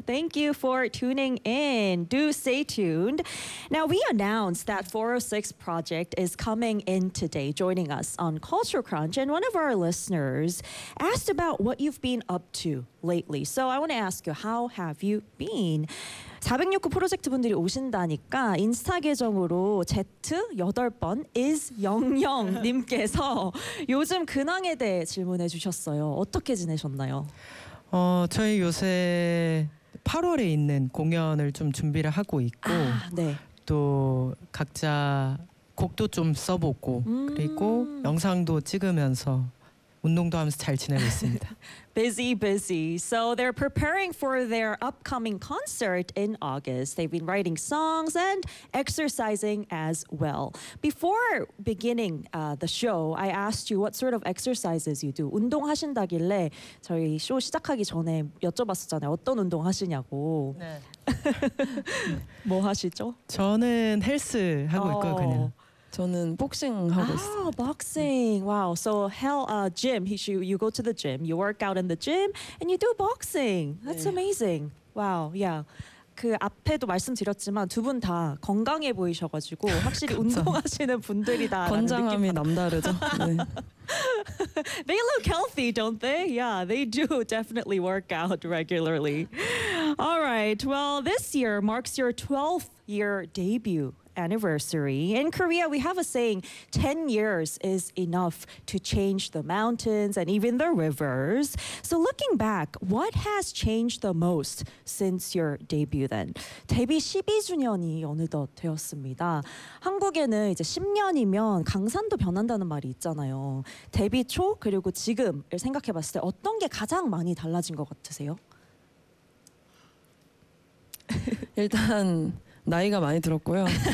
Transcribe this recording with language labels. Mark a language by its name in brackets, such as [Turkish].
[English] Thank you for tuning in. Do stay tuned. Now we announced that 406 project is coming in today, joining us on Culture Crunch, and one of our listeners asked about what you've been up to lately. So I want to ask you, how have you been? [Korean] 406 프로젝트 분들이 오신다니까 인스타 계정으로 Z8번 is00님께서 요즘 근황에 대해 질문해 주셨어요. 어떻게 지내셨나요? 저희 요새 8월에 있는 공연을 좀 준비를 하고 있고 또 각자 곡도 좀 써보고 그리고 영상도 찍으면서 운동도 하면서 잘 지내고 있습니다. Busy, busy. So they're preparing for their upcoming concert in August. They've been writing songs and exercising as well. Before beginning the show, I asked you what sort of exercises you do. 운동하신다길래 저희 쇼 시작하기 전에 여쭤봤었잖아요. 어떤 운동 하시냐고. 네. 뭐 하시죠? 저는 헬스 하고 있고요, 그냥. 저는 복싱 하고 있어요. 복싱. 와우. [English] Wow. So gym. You go to the gym. You work out in the gym and you do boxing. That's 네. amazing. 와우. Wow. Yeah. [Korean] 그 앞에도 말씀드렸지만 두 분 다 건강해 보이셔 가지고 확실히 운동하시는 분들이다라는 건장함이 남다르죠. 네. [English] They look healthy, don't they? Yeah, they do definitely work out regularly. All right. Well, this year marks your 12th year debut. Anniversary. In Korea, we have a saying, 10 years is enough to change the mountains and even the rivers. So looking back, what has changed the most since your debut then? [Korean] 데뷔 12주년이 어느덧 되었습니다. 한국에는 이제 10년이면 강산도 변한다는 말이 있잖아요. 데뷔 초 그리고 지금을 생각해 봤을 때 어떤 게 가장 많이 달라진 것 같으세요? 일단 나이가 많이 들었고요.